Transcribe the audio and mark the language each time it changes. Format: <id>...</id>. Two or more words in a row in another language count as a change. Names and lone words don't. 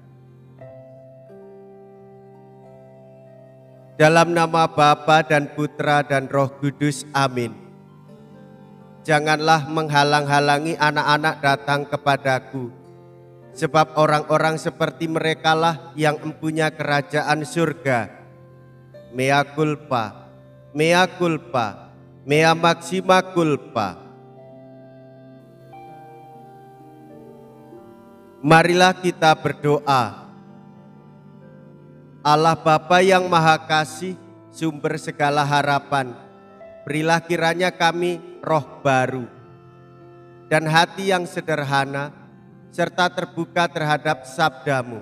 <id>Dalam nama Bapa dan Putra dan Roh Kudus, amin. Janganlah menghalang-halangi anak-anak datang kepadaku, sebab orang-orang seperti merekalah yang empunya kerajaan surga.</id> <la>Mea culpa, mea culpa, mea maxima culpa.</la> <id>Marilah kita berdoa. Allah Bapa yang Maha Kasih, sumber segala harapan, berilah kiranya kami roh baru dan hati yang sederhana, serta terbuka terhadap sabdamu.</id>